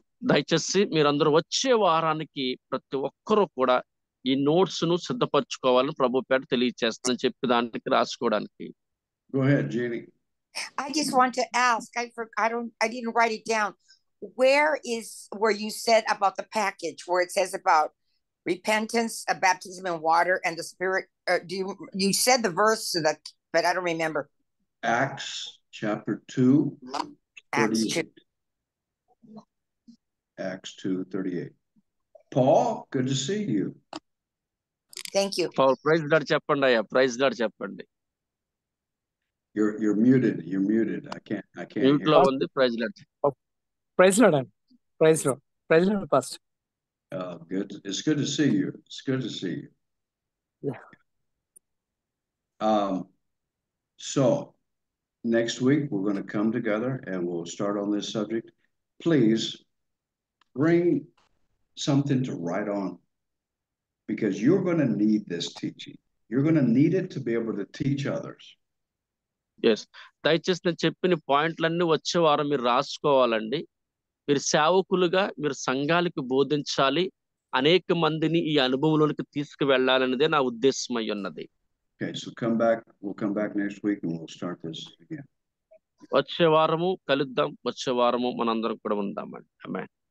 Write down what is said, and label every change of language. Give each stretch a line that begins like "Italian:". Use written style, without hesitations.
Telugu: దయచేసి మీరందరూ వచ్చే వారానికి ప్రతి ఒక్కరూ కూడా ఈ నోట్స్ ను సిద్ధపరచుకోవాలని ప్రభు పేట తెలియచేస్తానని చెప్పి దానికి రాసుకోవడానికి.
English: Go ahead, Jenny. I just want to ask, I didn't write it down. Where you said about the package where it says about repentance, baptism in water and the Spirit? You said the verse, but I don't remember. Acts chapter 2, Acts 2. Acts 2:38. Paul, good to see you. Thank you. Paul, praise God
Telugu: చెప్పండి అయ్యా,
English: praise God
Telugu: చెప్పండి.
English: You're muted. You're muted. I can't Mute
Telugu: లో ఉంది.
English: Praise God. Praise Lord. Praise Lord. Praise Lord, Pastor. Good. It's good to see you. It's good to see you. Yeah. So next week we're going to come together and we'll start on this subject. Please bring something to write on because you're going to need this teaching. You're going to need it to be able to teach others. Yes.
Telugu: దయచేసి నేను చెప్పిన పాయింట్లన్నీ వచ్చే వారం మీరు రాసుకోవాలండి. మీరు సేవకులుగా మీరు సంఘాలకు బోధించాలి, అనేక మందిని ఈ అనుభవంలోనికి తీసుకువెళ్ళాలనేదే నా ఉద్దేశం అయి ఉన్నది.
English: Okay, so we'll come back next week and we'll start this again.
Telugu: వచ్చే వారము కలుద్దాం, వచ్చే వారము మనందరం కూడా ఉందామండి. ఆమేన్.